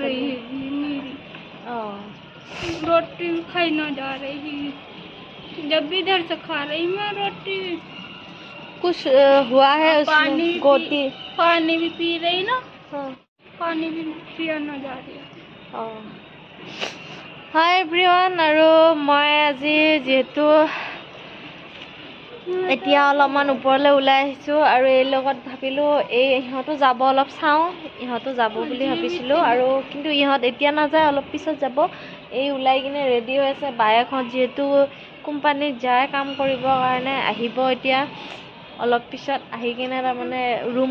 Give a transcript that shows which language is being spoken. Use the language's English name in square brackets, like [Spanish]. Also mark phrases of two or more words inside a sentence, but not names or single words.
[Hindi] रही है मेरी रोटी खाई ना जा रही जब भी इधर से खा रही मैं रोटी कुछ हुआ है उसमें गोटी पानी भी पी रही ना हाँ पानी भी पिया ना जा रही [English] hi everyone [Assamese] আৰু মই আজি যেহেতু এতিয়া অলপমান ওপৰলৈ ওলাই আহিছোঁ আৰু এই লগত ভাবিলোঁ এই ইহঁতো যাব অলপ চাওঁ ইহঁতো যাব বুলি ভাবিছিলোঁ আৰু কিন্তু ইহঁত এতিয়া নাযায় অলপ পিছত যাব এই ওলাই কিনে ৰেডি হৈ আছে বায়েকহঁত যিহেতু কোম্পানীত যায় কাম কৰিবৰ কাৰণে আহিব এতিয়া অলপ পিছত আহি কিনে তাৰমানে ৰুম